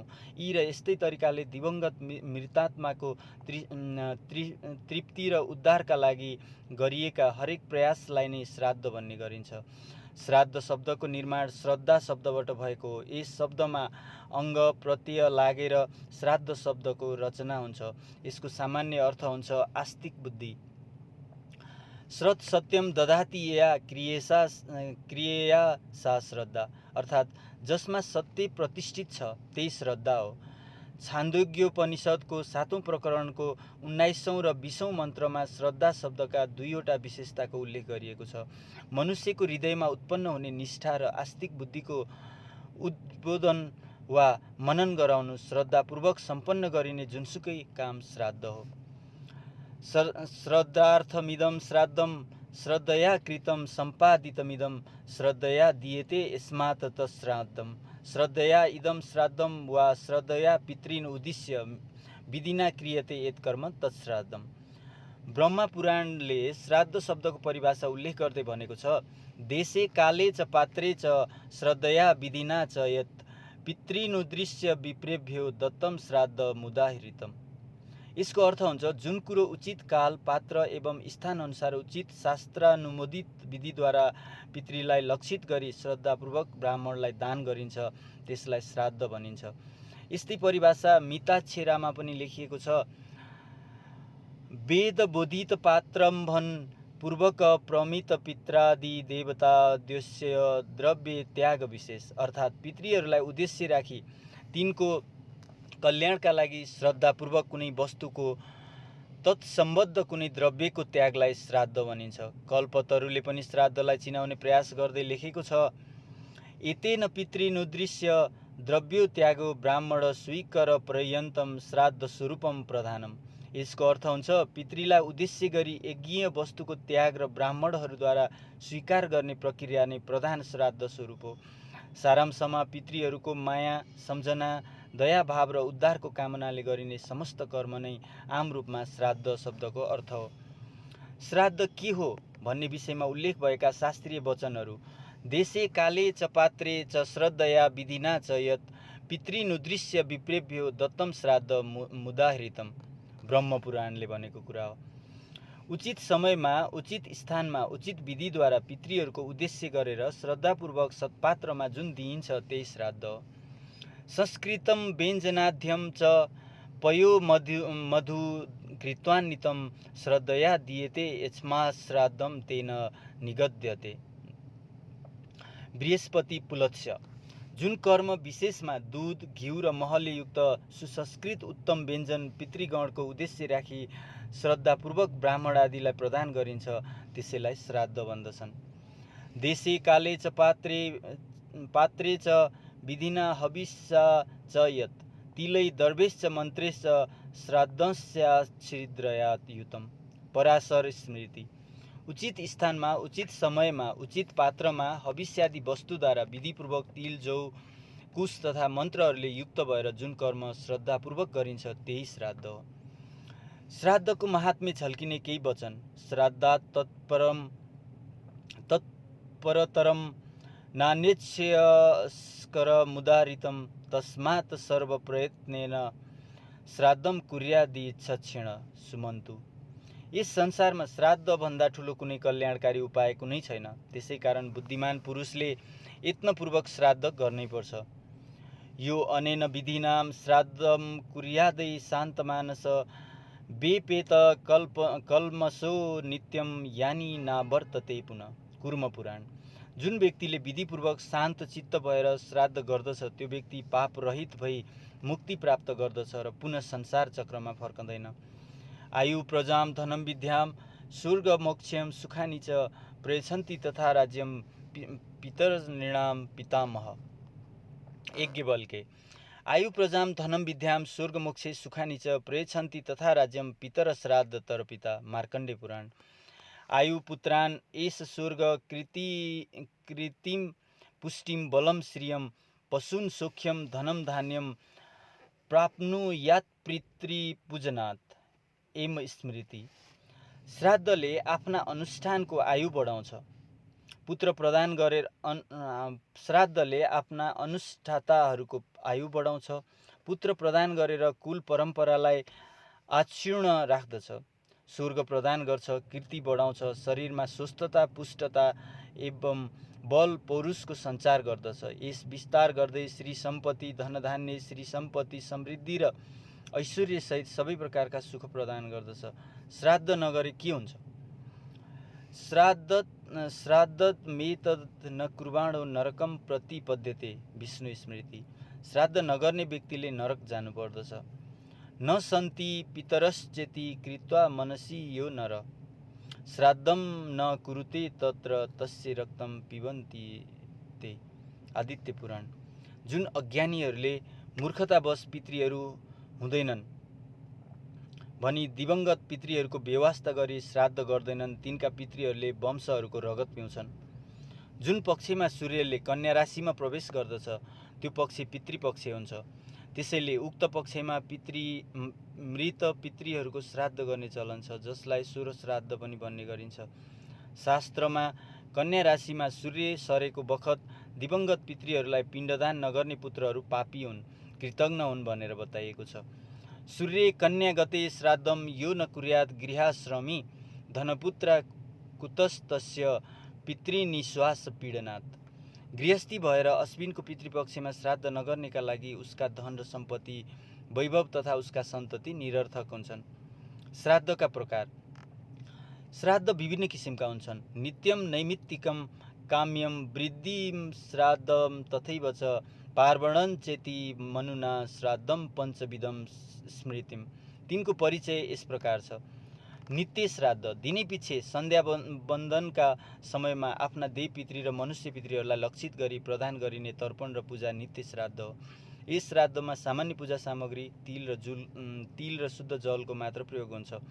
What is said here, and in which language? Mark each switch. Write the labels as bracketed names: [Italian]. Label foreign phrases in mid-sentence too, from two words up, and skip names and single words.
[Nepali] यी र यस्तै तरिकाले दिवंगत मृतात्माको तृप्ति र उद्धारका लागि गरिएका हरेक प्रयासलाई नै श्राद्ध भन्ने गरिन्छ। श्राद्ध शब्दको निर्माण श्रद्धा शब्दबाट भएको हो। यस शब्दमा अङ्ग प्रत्यय लागेर श्राद्ध शब्दको रचना हुन्छ। यसको सामान्य अर्थ हुन्छ आस्तिक बुद्धि। [Sanskrit] श्रद्ध सत्यम दधाति या क्रियया सा श्रद्धा, [Nepali] अर्थात् जसमा सत्य प्रतिष्ठित छ त्यही श्रद्धा हो। छान्दोग्योपनिषदको 7औं प्रकरणको 19औं र 20औं मन्त्रमा श्रद्धा शब्दका दुईवटा विशेषताको उल्लेख गरिएको छ। मनुष्यको हृदयमा उत्पन्न हुने निष्ठा र आस्तिक बुद्धिको उद्बोधन वा मनन गराउनु श्रद्धापूर्वक सम्पन्न गरिने जुनसुकै काम श्राद्ध हो। [Sanskrit] श्रद्धार्थमिदं श्राद्धं श्रद्धया कृतं सम्पादितमिदं श्रद्धया दीयते यस्मात् तत्श्राद्धम्। श्रद्धया इदं श्राद्धं वा श्रद्धया पितॄन् उद्दिश्य विधिना क्रियते यत् कर्म तत्श्राद्धम्। [Nepali] ब्रह्मा पुराणले श्राद्ध शब्दको परिभाषा उल्लेख गर्दै भनेको छ, [Sanskrit] देशे काले च पात्रे च श्रद्धया विधिना च यत् पितॄनुद्दिश्य विप्रेभ्यो दत्तम श्राद्ध मुदाहृतम्। [Nepali] यसको अर्थ हुन्छ जुन कुरो उचित काल, पात्र एवं स्थान अनुसार उचित शास्त्रानुमोदित विधिद्वारा पितृलाई लक्षित गरी श्रद्धापूर्वक ब्राह्मणलाई दान गरिन्छ त्यसलाई श्राद्ध भनिन्छ। यस्तै परिभाषा मिताक्षरामा पनि लेखिएको छ, [Sanskrit] वेद बोधित पात्रम्भन पूर्वक प्रमित पित्रादि देवताद्यस्य द्रव्य त्याग विशेष, [Nepali] अर्थात् पितृहरूलाई उद्देश्य राखी तिनको कल्याणका लागि श्रद्धापूर्वक कुनै वस्तुको तत्सम्बद्ध कुनै द्रव्यको त्यागलाई श्राद्ध भनिन्छ। कल्पतरुले पनि श्राद्धलाई चिनाउने प्रयास गर्दै लेखेको छ, [Sanskrit] एतेन पितॄनुद्दिश्य द्रव्यो त्यागो ब्राह्मण स्वीकर पर्यन्तम श्राद्ध स्वरूपम प्रधानम। [Nepali] यसको अर्थ हुन्छ पितृलाई उद्देश्य गरी यज्ञीय वस्तुको त्याग र ब्राह्मणहरूद्वारा स्वीकार गर्ने प्रक्रिया नै प्रधान श्राद्ध स्वरूप हो। सारांशमा पितृहरूको माया, सम्झना, दयाभाव र उद्धारको कामनाले गरिने समस्त कर्म नै आम रूपमा श्राद्ध शब्दको अर्थ हो। श्राद्ध के हो भन्ने विषयमा उल्लेख भएका शास्त्रीय वचनहरू [Sanskrit] देशे काले च पात्रे च श्रद्धया विधिना च यत् पितृनुदृश्य विप्रेभ्यो दत्तम श्राद्ध मुदाहृतम, [Nepali] ब्रह्मपुराणले भनेको कुरा हो। उचित समयमा, उचित स्थानमा, उचित विधिद्वारा पितृहरूको उद्देश्य गरेर श्रद्धापूर्वक सत्पात्रमा जुन दिइन्छ त्यही श्राद्ध हो। [Sanskrit] संस्कृतम व्यञ्जनाध्यम च पयो मधु कृत्वान्वितं श्रद्धया दीयते यस्मात् श्राद्धं तेन निगद्यते। बृहस्पति पुलत्स्य। [Nepali] जुन कर्म विशेषमा दूध, घिउ र महले युक्त सुसंस्कृत उत्तम व्यञ्जन पितृगणको उद्देश्य राखी श्रद्धापूर्वक ब्राह्मण आदिलाई प्रदान गरिन्छ त्यसैलाई श्राद्ध भन्दछन्। [Sanskrit] देशे काले च पात्रे च विधिना हविष्या च यत् तिलै दर्भेश्च मन्त्रेश्च श्राद्धस्याच्छिद्रयात् युतम, पराशर स्मृति। [Nepali] उचित स्थानमा, उचित समयमा, उचित पात्रमा हविष्यादि वस्तुद्वारा विधिपूर्वक तिल, जौ, कुश तथा मन्त्रहरूले युक्त भएर जुन कर्म श्रद्धापूर्वक गरिन्छ त्यही श्राद्ध हो। श्राद्धको महात्म्य झल्किने केही वचन। [Sanskrit] श्राद्धात् तत्परतरम नान्यच्छकर मुदारितम तस्मात् सर्वप्रयत्नेन श्राद्धम कुर्यादि क्षण सुमन्तु। [Nepali] यस संसारमा श्राद्ध भन्दा ठुलो कुनै कल्याणकारी उपाय कुनै छैन। त्यसै कारण बुद्धिमान पुरुषले यत्नपूर्वक श्राद्ध गर्नैपर्छ। [Sanskrit] यो अनेन विधिनाम श्राद्धम कुर्यादै शान्तमानस वेपेत कल्मषो नित्यम यानी नावर्तते पुनः, कुर्म पुराण। [Nepali] जुन व्यक्तिले विधिपूर्वक शान्त चित्त भएर श्राद्ध गर्दछ त्यो व्यक्ति पाप रहित भई मुक्ति प्राप्त गर्दछ र पुनः संसार चक्रमा फर्कँदैन। [Sanskrit] आयु प्रजाम धनम विद्याम स्वर्ग मोक्षम सुखानि च प्रयच्छन्ति तथा राज्यम पितरनृणाम पितामह। यज्ञवल्क्य। आयु प्रजाम धनम विद्याम स्वर्ग मोक्षे सुखानि च प्रयच्छन्ति तथा राज्यम पितर श्राद्ध तरपिता, मार्कण्डेय पुराण। आयु पुत्रान एष स्वर्ग कृतिम पुष्टिम बलम श्रियम पशून सौख्यम धनम धान्यम प्राप्नुयात् पितृपूजनात्, एम स्मृति। [Nepali] श्राद्धले आफ्ना अनुष्ठानको आयु बढाउँछ। पुत्र प्रदान गरेर श्राद्धले आफ्ना अनुष्ठाताहरूको आयु बढाउँछ। पुत्र प्रदान गरेर कुल परम्परालाई अक्षुण्ण राख्दछ। स्वर्ग प्रदान गर्छ, कीर्ति बढाउँछ, शरीरमा स्वस्थता, पुष्टता एवं बल पौरुषको सञ्चार गर्दछ। यस विस्तार गर्दै श्री सम्पत्ति, धनधान्य, श्री सम्पत्ति, समृद्धि र ऐश्वर्यसहित सबै प्रकारका सुख प्रदान गर्दछ। श्राद्ध नगरे के हुन्छ? [Sanskrit] श्राद्धत मेतद न कुर्वाणो नरकम प्रतिपद्यते, विष्णु स्मृति। [Nepali] श्राद्ध नगर्ने व्यक्तिले नरक जानुपर्दछ। [Sanskrit] न सन्ति पितरश्चेति कृत्वा मनसि यो नर श्राद्धम न कुरुते तत्र तस्य रक्तम पिबन्ति ते, आदित्य पुराण। [Nepali] जुन अज्ञानीहरूले मूर्खतावश पितृहरू हुँदैनन् भनी दिवंगत पितृहरूको बेवास्ता गरी श्राद्ध गर्दैनन् तिनका पितृहरूले वंशहरूको रगत पिउँछन्। जुन पक्षमा सूर्यले कन्या राशिमा प्रवेश गर्दछ त्यो पक्ष पितृपक्ष हुन्छ। त्यसैले उक्त पक्षमा मृत पितृहरूको श्राद्ध गर्ने चलन छ, जसलाई सोह्र श्राद्ध पनि भन्ने गरिन्छ। शास्त्रमा कन्या राशिमा सूर्य सरेको बखत दिवंगत पितृहरूलाई पिण्डदान नगर्ने पुत्रहरू पापी हुन्, कृतज्ञ हुन् भनेर बताइएको छ। [Sanskrit] सूर्य कन्या गते श्राद्धम यो न कुर्यात् गृहाश्रमी धनपुत्रा कुतस्तस्य पितृनिश्वास पीडनात्। [Nepali] गृहस्थी भएर अश्विनको पितृपक्षमा श्राद्ध नगर्नेका लागि उसका धन र सम्पत्ति, वैभव तथा उसका सन्तति निरर्थक हुन्छन्। श्राद्धका प्रकार। श्राद्ध विभिन्न किसिमका हुन्छन्। [Sanskrit] नित्यम, नैमित्तिकम, काम्यम, वृद्धिम श्राद्धम तथैव च पार्वणं चेति मनुना श्राद्धम पञ्चविधम स्मृतिम। [Nepali] तिनको परिचय यस प्रकार छ। नित्य श्राद्ध दिनैपिच्छे सन्ध्या बन्दनका समयमा आफ्ना देव पितृ र मनुष्य पितृहरूलाई लक्षित गरी प्रदान गरिने तर्पण र पूजा नित्य श्राद्ध हो। यस श्राद्धमा सामान्य पूजा सामग्री तिल र शुद्ध जलको मात्र प्रयोग हुन्छ।